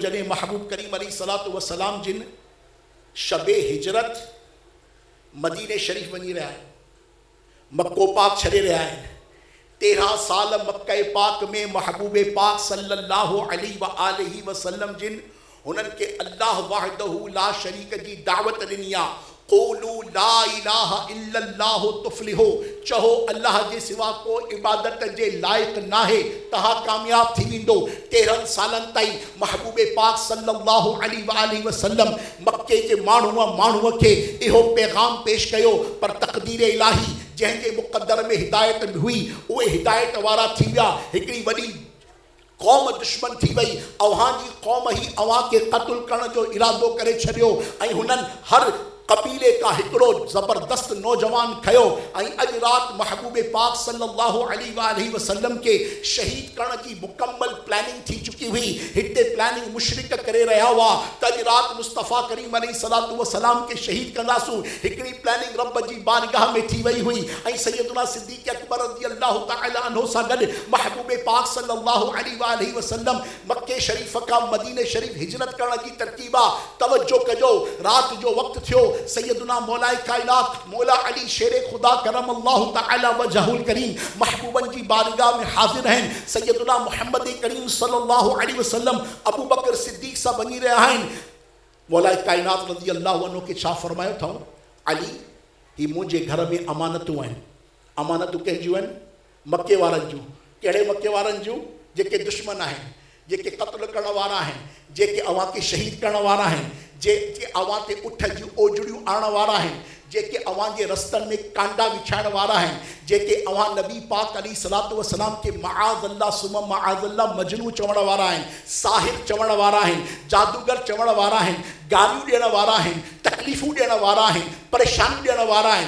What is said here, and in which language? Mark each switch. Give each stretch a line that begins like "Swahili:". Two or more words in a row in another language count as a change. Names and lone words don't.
Sindhi: जॾहिं महबूब करीम
Arabic: عليه الصلاة والسلام
Sindhi: जिन शबे हिजरत मदीने शरीफ़ वञी रहिया आहिनि, मक्को पाक छॾे रहिया आहिनि। 13 साल मक्के पाक में महबूब पाक
Arabic: صلى الله عليه وسلم
Sindhi: जिन हुननि खे
Arabic: الله وحده لا شريك
Sindhi: जी दावत ॾिनी आहे।
Arabic: قولوا لا إله إلا الله تفلحوا.
Sindhi: चहो अल्लाह जे सिवा को इबादत जे लाइक़ नाहे, तव्हां कामयाब थी वेंदो। 13 सालनि ताईं महबूब पाक
Arabic: صلى الله عليه وسلم
Sindhi: मक्के जे माण्हूअ खे इहो पैगाम पेश कयो, पर तक़दीर इलाही जंहिंजे मुक़द्दर में हिदायत बि हुई, उहे हिदायत वारा थी विया। हिकिड़ी वॾी कौम दुश्मन थी वई। अव्हां जी कौम ही अव्हां खे क़त्ल करण जो इरादो करे छॾियो ऐं हुननि हर कबीले का हिकिड़ो ज़बरदस्त नौजवान खयो ऐं अॼु राति महबूब पाक
Arabic: صلى الله عليه وسلم
Sindhi: के शहीद करण की मुकम्मल प्लानिंग थी चुकी हुई। हिते प्लानिंग मुशरिक करे रहिया हुआ त अॼु राति मुस्तफ़ा करीम
Arabic: عليه الصلاة والسلام
Sindhi: के शहीद कंदासूं। हिकिड़ी प्लानिंग रब जी बारगाह में थी वई हुई ऐं सैयदना सिद्दीक़ अकबर
Arabic: رضي الله تعالى عنه
Sindhi: सां गॾु महबूब पाक
Arabic: صلى الله عليه وسلم
Sindhi: मक्के शरीफ़ खां मदीने शरीफ़ हिजरत करण जी तरतीब आहे। तवज्जो कजो, राति जो वक़्तु थियो। सैयदना मौलाए कायनात मौला अली शेरे खुदा
Arabic: كرم الله تعالى وجهه الكريم
Sindhi: महबूबन जी बारगाह में हाजिर हैं। सैयदना मोहम्मद करीम
Arabic: صلى الله عليه وسلم
Sindhi: अबू बकर सिद्दीक सां वञी रहिया आहिनि। मौलाए कायनात
Arabic: رضي الله عنه
Sindhi: खे छा फरमायो अथऊं? अली, ही मुंहिंजे घर में अमानतूं आहिनि। अमानतूं कंहिंजियूं आहिनि? मके वारनि जूं। कहिड़े मके वारनि जूं? जेके दुश्मन आहिनि, जेके क़त्ल करण वारा आहिनि, जेके अव्हां खे शहीद करण वारा आहिनि, जेके अव्हां ते उठ जूं ओजड़ियूं आणण वारा आहिनि, जेके अव्हां जे रस्तनि में कांडा विछाइण वारा आहिनि, जेके अव्हां नबी पाक
Arabic: عليه الصلاة والسلام
Sindhi: के
Arabic: معاذ الله ثم معاذ الله
Sindhi: मजनू चवण वारा आहिनि, साहिर चवण वारा आहिनि, जादूगर चवण वारा आहिनि, गारियूं ॾियण वारा आहिनि, तकलीफ़ूं ॾियण वारा आहिनि, परेशानियूं ॾियण वारा आहिनि।